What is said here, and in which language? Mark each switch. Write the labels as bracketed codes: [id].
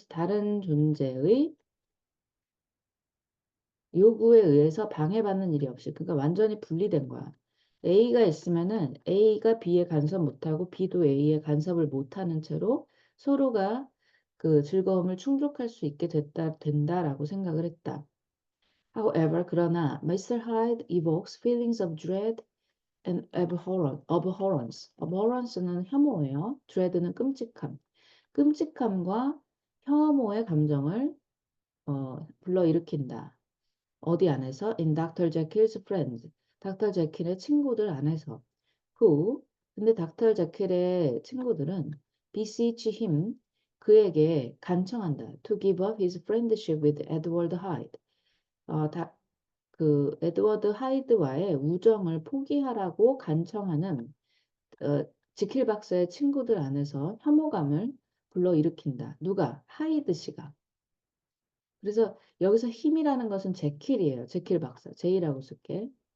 [ko] 다른 존재의 요구에 의해서 방해받는 일이 없이. 그러니까 완전히 분리된 거야. A가 있으면은 A가 B에 간섭 못하고 B도 A에 간섭을 못하는 채로 서로가 그 즐거움을 충족할 수 있게 된다라고 생각을 했다. [en] However, [ko] 그러나 [en] Mr. Hyde evokes feelings of dread and abhorrence. [ko] Abhorrence는 혐오예요. dread는 끔찍함. 끔찍함과 혐오의 감정을 불러일으킨다. 어디 안에서? [en] In Dr. Jekyll's friends. [ko] 닥터 제킬의 친구들 안에서. [en] Who? [ko] 근데 닥터 제킬의 친구들은 [en] beseech him. [ko] 그에게 간청한다. [en] To give up his friendship with Edward Hyde. [ko] 그 에드워드 하이드와의 우정을 포기하라고 간청하는 지킬 박사의 친구들 안에서 혐오감을 불러일으킨다. 누가? 하이드 씨가. 그래서 여기서 힘이라는 것은 제킬이에요. 제킬 박사. 제이라고 쓸게.